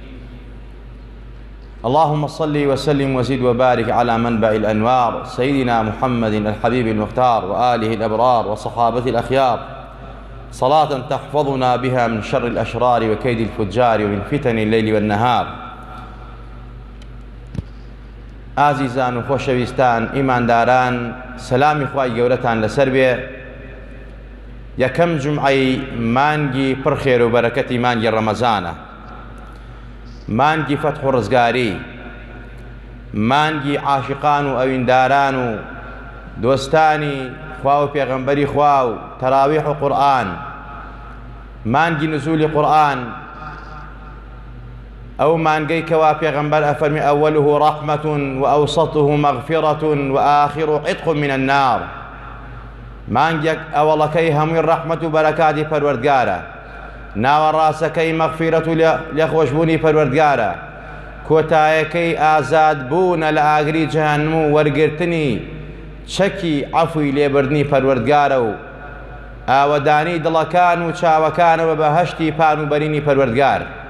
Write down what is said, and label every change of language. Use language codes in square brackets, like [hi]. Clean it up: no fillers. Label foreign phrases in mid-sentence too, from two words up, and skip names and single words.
[ar] اللهم صل وسلم وزد وبارك على منبع الأنوار سيدنا محمد الحبيب المختار وآله الأبرار وصحابته الأخيار، صلاة تحفظنا بها من شر الأشرار وكيد الفجار ومن فتن الليل والنهار. [ckb] ئازیزان و خۆشەویستان، ئیمانداران، سەلامی خوای گەورەتان لەسەر بێ. یەکەم جومعەی مانگی پڕ خێر و بەرەکەتی مانگی ڕەمەزانە، مانگی فەتح و ڕزگاری، مانگی عاشقان و ئەوینداران و دۆستانی خوا و پێغەمبەری خوا و تەراویح و قورئان، مانگی نزولی قورئان، ئەو مانگەی کەوا پێغەمبەر ئەفەرمی [ar] ئەوەله ڕەحمەة وئەوسەطه مەغفیرەة وآخره عتق من النار. [ckb] مانگێک ئەوەڵەکەی هەمووی ڕەحمەت و بەرەکاتی پەروەردگارە، ناوەڕاستەکەی مەغفیرەت و لێخۆشبوونی پەروەردگارە، کۆتایەکەی ئازادبوونە لە ئاگری جەهەنەم و وەرگرتنی چەکی عەفوی لێبردنی پەروەردگارە و ئاوەدانی دڵەکان و چاوەکانەوە بە هەشتی پان و بەرینی پەروەردگار.